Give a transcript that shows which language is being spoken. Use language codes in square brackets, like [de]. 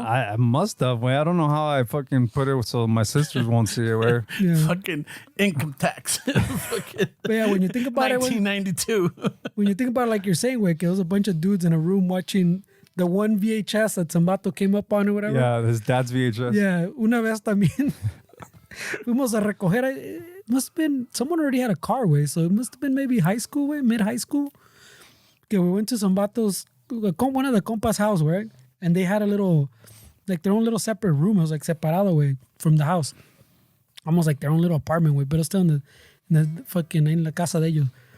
[en] I must have, way. I don't know how I fucking put it so my sisters won't see it, where. Yeah. Fucking income tax. Fucking But yeah, when you think about it, 1992. when you think about it, like you're saying, Wick, it was a bunch of dudes in a room watching the one VHS that Zambato came up on or whatever. Yeah, his dad's VHS. [es] Yeah, una vez también fuimos a recoger. [en] It must have been, someone already had a car, way, so it must have been maybe high school, way, mid-high school. Okay, we went to Zambato's, one of the compas' house, right? And they had a little, like their own little separate room. It was like [es] separado, [en] way, from the house. Almost like their own little apartment, way, but it was still in the fucking, in [es] la casa de ellos.